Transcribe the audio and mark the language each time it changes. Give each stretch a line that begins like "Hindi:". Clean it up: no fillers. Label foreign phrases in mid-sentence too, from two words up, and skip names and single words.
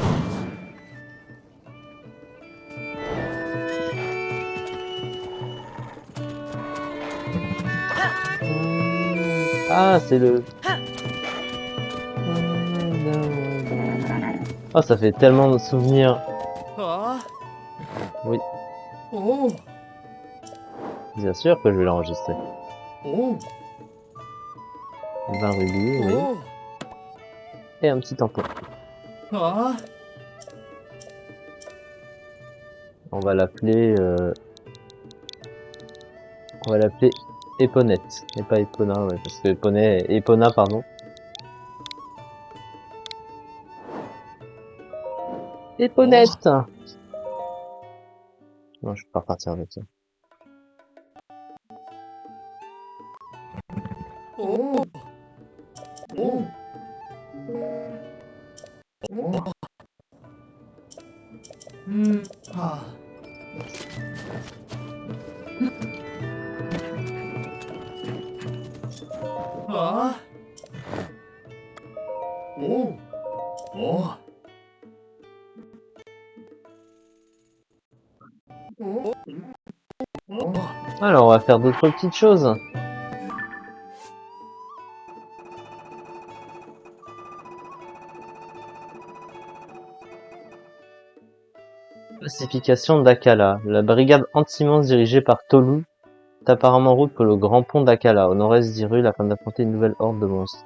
French: Ah, c'est le... Ah, ça fait tellement de souvenirs. あ Oui, おお bien sûr que je vais l'enregistrer. お 20 rubis, oui. お Et un petit tampon. あ On va l'appeler... On va l'appeler Éponette. Et pas Epona, ouais, parce que Epona, pardon. Éponette! Non, je peux pas repartir avec ça. おおおうんはああおおお Alors, on va faire d'autres petites choses. Pacification d'Akala. La brigade anti-monstre dirigée par Tolu est apparemment en route pour le grand pont d'Akala, au nord-est d'Hyrule, afin d'affronter une nouvelle horde de monstres.